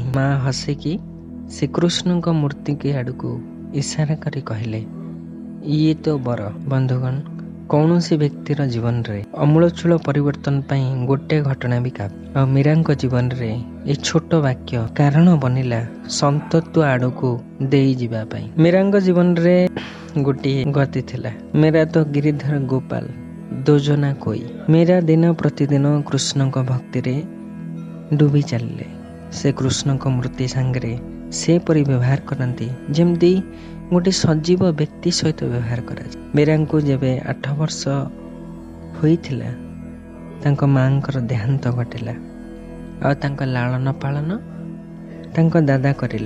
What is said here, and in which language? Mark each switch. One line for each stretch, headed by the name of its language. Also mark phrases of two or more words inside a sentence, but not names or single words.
Odia: ମା ହସିକି ଶ୍ରୀକୃଷ୍ଣଙ୍କ ମୂର୍ତ୍ତି ଆଡକୁ ଇଶାରା କରି କହିଲେ ଇଏ ତ ବର। ବନ୍ଧୁଗଣ, କୌଣସି ବ୍ୟକ୍ତିର ଜୀବନରେ ଅମୂଳଚୂଳ ପରିବର୍ତ୍ତନ ପାଇଁ ଗୋଟେ ଘଟଣା ବି କାଫି। ଆଉ ମୀରାଙ୍କ ଜୀବନରେ ଏ ଛୋଟ ବାକ୍ୟ କାରଣ ବନିଲା ସନ୍ତତ୍ୱ ଆଡକୁ ଦେଇ ଯିବା ପାଇଁ। ମୀରାଙ୍କ ଜୀବନରେ ଗୋଟିଏ ଗତି ଥିଲା,
Hindi: मेरा तो गिरिधर गोपाल दोजना कोई।
Odia: ମୀରା ଦିନ ପ୍ରତିଦିନ କୃଷ୍ଣଙ୍କ ଭକ୍ତିରେ ଡୁବି ଚାଲିଲେ। ସେ କୃଷ୍ଣଙ୍କ ମୂର୍ତ୍ତି ସାଙ୍ଗରେ ସେପରି ବ୍ୟବହାର କରନ୍ତି ଯେମିତି ଗୋଟେ ସଜୀବ ବ୍ୟକ୍ତି ସହିତ ବ୍ୟବହାର କରାଯାଏ। ମୀରାଙ୍କୁ ଯେବେ 8 ବର୍ଷ ହୋଇଥିଲା ତାଙ୍କ ମାଙ୍କର ଦେହାନ୍ତ ଘଟିଲା ଆଉ ତାଙ୍କ ଲାଳନ ପାଳନ ତାଙ୍କ ଦାଦା କରିଲେ।